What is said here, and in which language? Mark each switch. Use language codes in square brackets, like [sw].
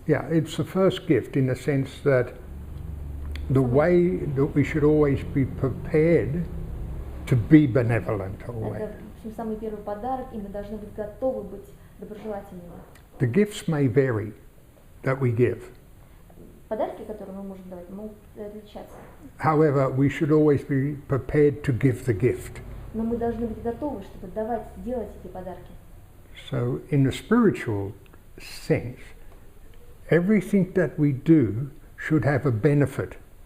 [en] Yeah, it's the first gift in the sense that the way that we should always be prepared to be benevolent always. [ru] Это, в общем, самый первый подарок, и мы должны быть готовы быть доброжелательными. [en] The gifts may vary that we give. [ru] Подарки, которые мы можем давать, могут отличаться. [en] However, we should always be prepared to give the gift. [ru] Но мы должны быть готовы, чтобы делать эти подарки. [en] So, in the spiritual sense, everything that we do should have a benefit.